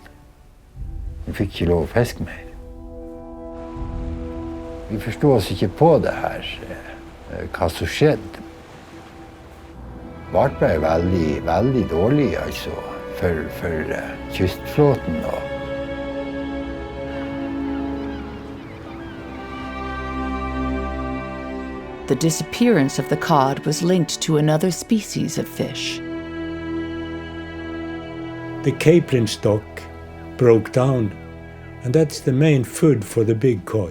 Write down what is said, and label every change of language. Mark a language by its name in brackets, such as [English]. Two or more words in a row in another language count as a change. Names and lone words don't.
[Norwegian] Vi fikk ikke lov å fiske mer. Vi forstod oss ikke på det her, hva som skjedde. Det ble veldig, veldig dårlig, altså, for kystflåten. [English] The disappearance of the cod was linked to another species of fish. The capelin stock broke down, and that's the main food for the big cod.